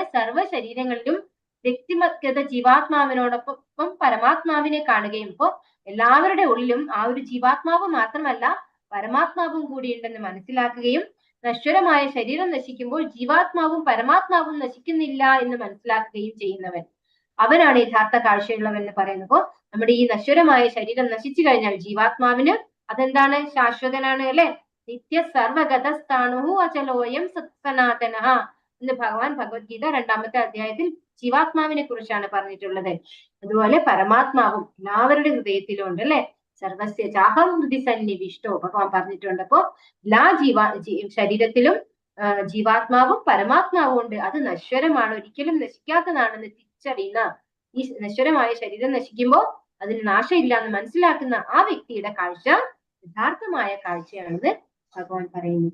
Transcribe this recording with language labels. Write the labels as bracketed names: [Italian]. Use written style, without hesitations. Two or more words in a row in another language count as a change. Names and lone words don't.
[Malayalam] സർവശരീരങ്ങളിലും വ്യക്തിഗത ജീവാത്മാവിനോടൊപ്പം പരമാത്മാവിനെ കാണുകയും, ഇപ്പോ എല്ലാവരുടെ ഉള്ളിലും ആ ഒരു ജീവാത്മാവ് മാത്രമല്ല പരമാത്മാവും കൂടി ഉണ്ടെന്ന് മനസ്സിലാക്കുകയും നശ്വരമായ ശരീരം നശിക്കുമ്പോൾ ജീവാത്മാവും പരമാത്മാവും നശിക്കുന്നില്ല എന്ന് മനസ്സിലാക്കുകയും ചെയ്യുന്നവൻ, അവനാണ് യഥാർത്ഥ കാഴ്ചയുള്ളവൻ എന്ന് പറയുന്നപ്പോ നമ്മുടെ ഈ നശ്വരമായ ശരീരം നശിച്ചു കഴിഞ്ഞാൽ ജീവാത്മാവിന് അതെന്താണ്? ശാശ്വതനാണ്, അല്ലെ. [Sanskrit] നിത്യ സർവഗതസ്ഥാണു അചലോയം സത്സനാതന [Malayalam] എന്ന് ഭഗവാൻ ഭഗവത്ഗീത 2-ാമത്തെ അധ്യായത്തിൽ ജീവാത്മാവിനെ കുറിച്ചാണ് പറഞ്ഞിട്ടുള്ളത്. അതുപോലെ പരമാത്മാവും എല്ലാവരുടെ ഹൃദയത്തിലും ഉണ്ട്, അല്ലെ. [Sanskrit] സർവസ്യ ചാഹം ഹൃദി സന്നിവിഷ്ടോ [Malayalam] ഭഗവാൻ പറഞ്ഞിട്ടുണ്ട്. അപ്പോ എല്ലാ ശരീരത്തിലും ജീവാത്മാവും പരമാത്മാവും ഉണ്ട്. അത് നശ്വരമാണ്, ഒരിക്കലും നശിക്കാത്തതാണെന്ന് തിരിച്ചറിയുന്ന, ഈ നശ്വരമായ ശരീരം നശിക്കുമ്പോൾ അതിന് നാശമില്ല എന്ന് മനസ്സിലാക്കുന്ന ആ വ്യക്തിയുടെ കാഴ്ച യഥാർത്ഥമായ കാഴ്ചയാണെന്ന് ഭഗവാൻ പറയുന്നു.